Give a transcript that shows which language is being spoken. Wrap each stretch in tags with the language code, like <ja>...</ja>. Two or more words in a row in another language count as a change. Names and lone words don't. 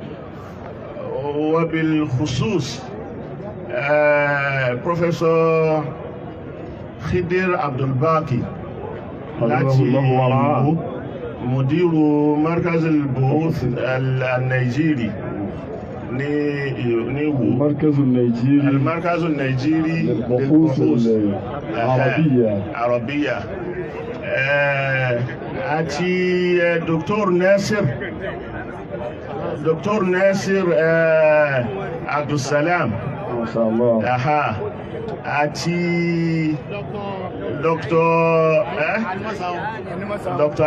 <ar>وبالخصوص</ar> <yo>Professor Khidir Abdulbaki láti ìlú Mudiru Markaz al-Buhuth al-Nigeria ní Ìwó. Markaz al-Nigeria lil-Buhuth al-Arabiyya. Àti Dr. Nasir Abdulsalam, àti Dr.</yo>